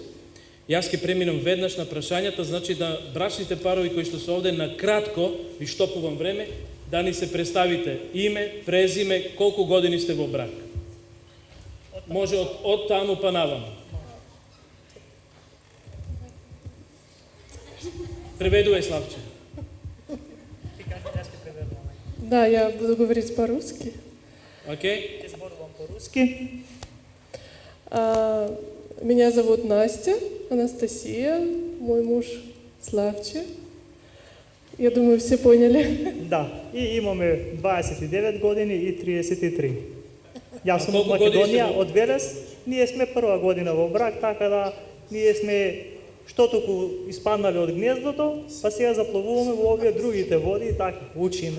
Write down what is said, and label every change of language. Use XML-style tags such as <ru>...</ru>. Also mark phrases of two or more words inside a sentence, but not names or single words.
<mk>Јас ќе преминам веднаш на прашањата, значи да брачните парови кои што се овде на кратко, ви штопувам време, да ни се представите име, презиме, колку години сте во брак. Може од таму па наваму. Преведувај, Славче.</mk> <ru>Да, я буду говорить по-русски. Окей? По-русски. Меня зовут Настя, Анастасия, мой муж Славче. Я думаю, все поняли.</ru> <mk>Да, и имаме 29 години и 33. Јас сум од колку години Македонија, сте? од Велес. Ние сме прва година во брак, така да ние сме што току испаднале од гнездото, па сега запловуваме во овие другите води и така учиме.</mk>